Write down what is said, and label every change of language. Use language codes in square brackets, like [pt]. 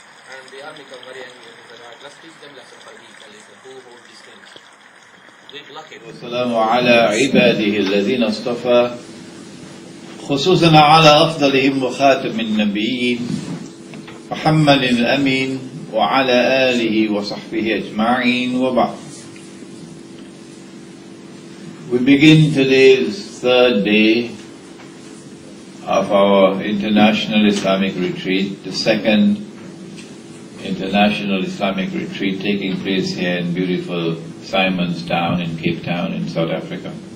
[en] And the army come very angry and said, right, let's teach them lesson for week. And they said, who hold these things? We block it. [ar] والسلام على عباده الذين اصطفى خصوصا على أفضلهم وخاتم النبيين محمد الأمين وعلى آله وصحبه أجمعين وبعد. [en] We begin today's third day of our International Islamic Retreat, the second International Islamic Retreat taking place here in beautiful Simon's Town in Cape Town in South Africa.